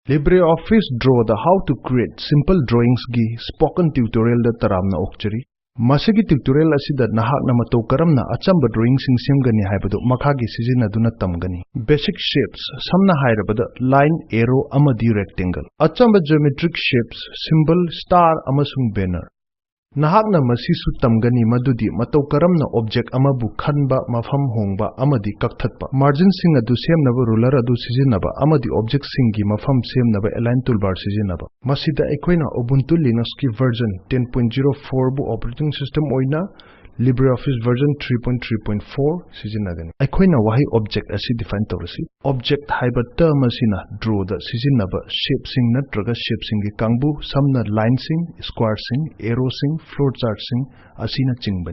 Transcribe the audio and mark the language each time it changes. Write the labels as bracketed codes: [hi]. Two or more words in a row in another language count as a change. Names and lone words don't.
[mni] LibreOffice-Draw the How to Create Simple Drawings gi Spoken Tutorial da taramna okchari. Masigi tutorial asida nahakna matau karamna achamba drawing sing semgani haibadu makhagi sizinaduna tamgani. [en] Basic shapes [mni] samna hairabada line, arrow amadi rectangle. Achamba [en] geometric shapes [mni] symbol, star amasung banner. Nahakna masisu tamgani madudi matau karamna object amabu khanba mafam hongba amadi kakthatpa. Margin sing adu semnaba ruler adu sizinaba amadi object singi mafam semnaba [en] align toolbar [mni] sizinaba. Masida aikoina Ubuntu Linux ki version 10.04 bu [en] operating system [mni] oina LibreOffice version 3.3.4 sizinagani. Aikoina wahi object asi define tawrasi. Object haiba term asina draw da sizinaba shape sing natraga shape sing gi kangbu samna line sing, square sing, arrow sing, flowchart sing asina chingbani.